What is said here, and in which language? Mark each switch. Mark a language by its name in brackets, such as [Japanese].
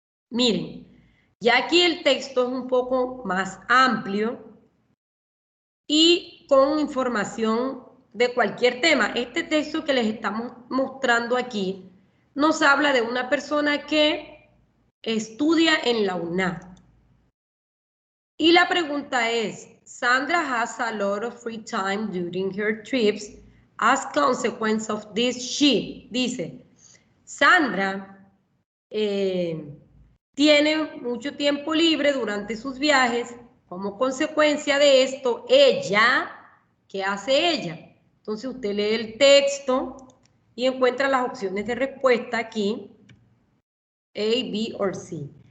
[Spanish] Miren, ya aquí el texto es un poco más amplio y con información de cualquier tema. Este texto que les estamos mostrando aquí nos habla de una persona que estudia en la UNAM. Y la pregunta es, [English] Sandra has a lot of free time during her trips. As consequence of this, she, [Spanish] dice, Sandra tiene mucho tiempo libre durante sus viajes. Como consecuencia de esto, ella, ¿qué hace ella? Entonces usted lee el texto y encuentra las opciones de respuesta aquí, A, B o C.